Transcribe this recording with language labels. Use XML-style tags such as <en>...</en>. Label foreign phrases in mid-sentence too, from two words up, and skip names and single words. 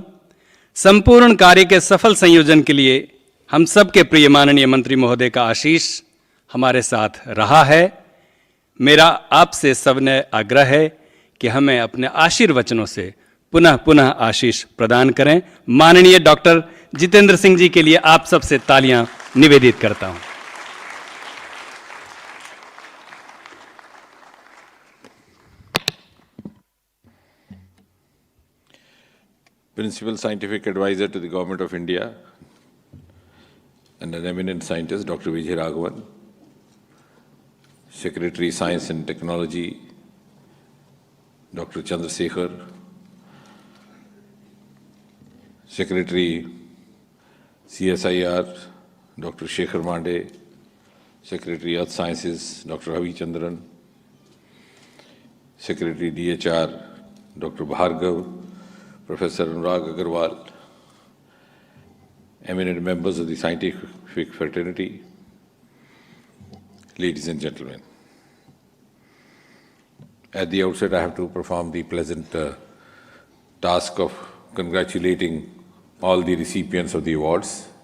<hi>संपूर्ण कार्य के सफल संयोजन के लिए हम सब के प्रिय माननीय मंत्री महोदय का आशीष हमारे साथ रहा है। मेरा आपसे सविनय आग्रह है कि हमें अपने आशीर्वचनों से पुनः पुनः आशीष प्रदान करें। माननीय डॉक्टर जितेंद्र सिंह जी के लिए आप सबसे तालियां निवेदित करता हूं।</hi> <en>Principal Scientific Advisor to the Government of India and an eminent scientist, Dr. Vijay Raghavan, Secretary Science and Technology, Dr. Chandrasekhar, Secretary CSIR, Dr. Shekhar Mande, Secretary Earth Sciences, Dr. Ravi Chandran, Secretary DHR, Dr. Bhargav, Professor Anurag Agarwal, eminent members of the scientific fraternity, ladies and gentlemen. At the outset, I have to perform the pleasant task of congratulating all the recipients of the awards.</en>